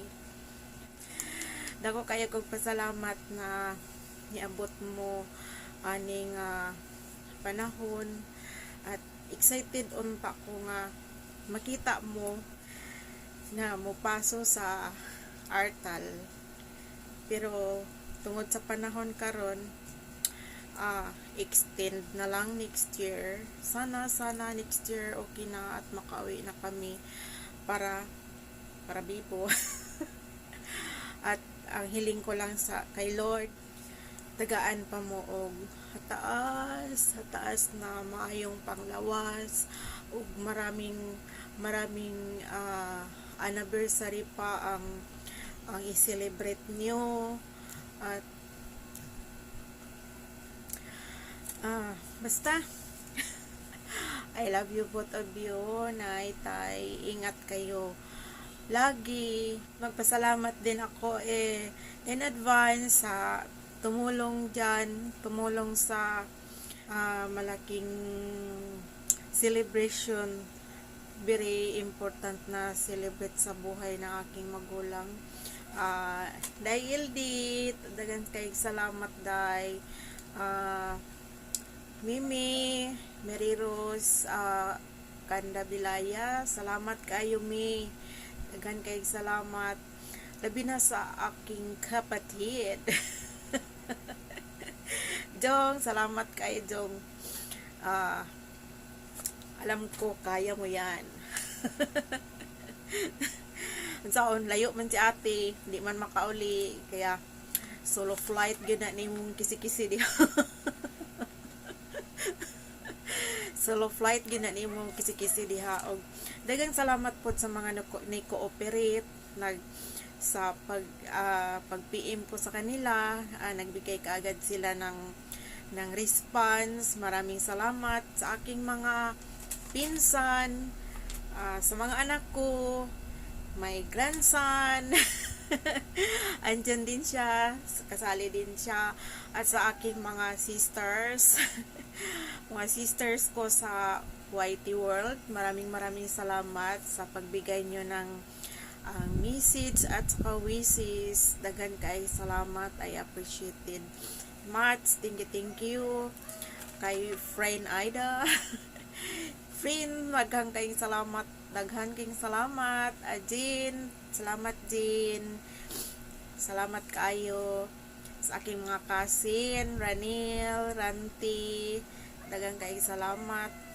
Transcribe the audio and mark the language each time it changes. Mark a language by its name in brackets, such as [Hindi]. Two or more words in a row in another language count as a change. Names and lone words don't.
[Cebuano] Dako kaya kog pasalamat na niabot mo aning panahon, at excited unta ko nga makita mo na mopaso sa Artal. Pero tungod sa panahon karon, extend na lang [English] next year. [Filipino] Sana [English] next year [Filipino] okay na at makauwi na kami para bibo. At ang hiling ko lang kay Lord, [Cebuano] tagaan pa mo og hataas na maayong panglawas ug [Filipino] maraming anniversary pa ang i-celebrate nyo. At basta [English] I love you both of you, [Filipino] Nay, Tay. Ingat kayo lagi. Magpasalamat din ako [English] in advance [Filipino] sa tumulong sa malaking celebration. [English] Very important [Filipino] na celebrate sa buhay ng aking magulang. [Cebuano] Dahil dagan kay salamat day. Mimi, Mary Rose, Kanda Bilaya, salamat kayo mi. Dagan kay salamat. [Filipino] Labi na sa aking kapatid. Jong, salamat kay Jong. Alam ko kaya mo yan. [Cebuano] Saon layo man si ate, [Filipino] hindi man makauli, [Cebuano] kaya [English] solo flight [Cebuano] gyud na nimong kisi-kisi di. [English] Solo flight [Cebuano] gyud na nimong kisi-kisi diha. Og daghang salamat pod sa mga ni-cooperate sa pag PM ko sa kanila. [Filipino] Nagbigay kaagad sila ng response. Maraming salamat sa aking mga pinsan, sa mga anak ko, [English] my grandson. [Filipino] Andyan din siya, kasali din siya, at sa aking mga sisters. Mga sisters ko sa YT World, maraming salamat sa pagbigay nyo ng message at saka wishes. [Cebuano] Dagan kay salamat, [English] I appreciate it much. Thank you kay friend Aida. [Cebuano] Friend, daghan kayong salamat. Jin, salamat Jin. [Filipino] Salamat kayo sa aking mga cousin, Ranil, Ranti, [Cebuano] dagang kaayong salamat.